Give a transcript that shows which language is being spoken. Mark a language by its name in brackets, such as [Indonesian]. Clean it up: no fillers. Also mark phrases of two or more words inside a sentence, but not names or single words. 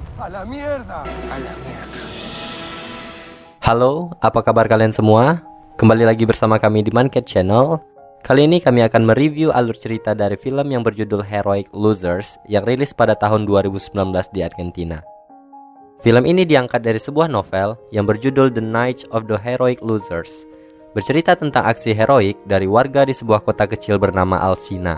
[Spanish] la mierda. A la mierda. [Indonesian] Halo, apa kabar kalian semua? Kembali lagi bersama kami di Mancat Channel. Kali ini kami akan mereview alur cerita dari film yang berjudul Heroic Losers yang rilis pada tahun 2019 di Argentina. Film ini diangkat dari sebuah novel yang berjudul The Night of the Heroic Losers, bercerita tentang aksi heroik dari warga di sebuah kota kecil bernama Alcina.